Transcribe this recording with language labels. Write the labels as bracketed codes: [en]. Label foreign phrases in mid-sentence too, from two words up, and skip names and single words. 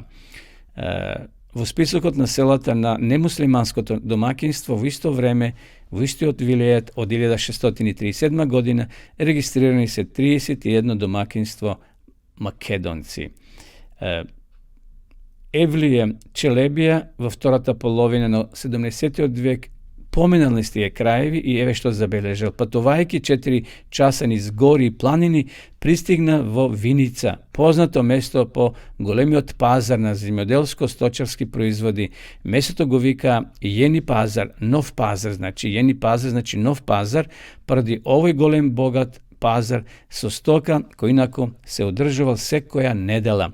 [mk] Во списокот на селата на немуслиманското домакинство во исто време, во истиот вилеет од 1637 година, регистрирани се 31 домакинство македонци. Евлие Челебија во втората половина на 70 век Поминали сте је краеви и ево што забележал. Патувајќи 4 часа низ гори и планини пристигна во Виница, познато место по големиот пазар на земјоделско-сточарски производи. Место тога вика Јени пазар, нов пазар, значи Јени пазар, значи нов пазар, поради овој голем богат пазар со стока кој инаку се одржувал се која недела.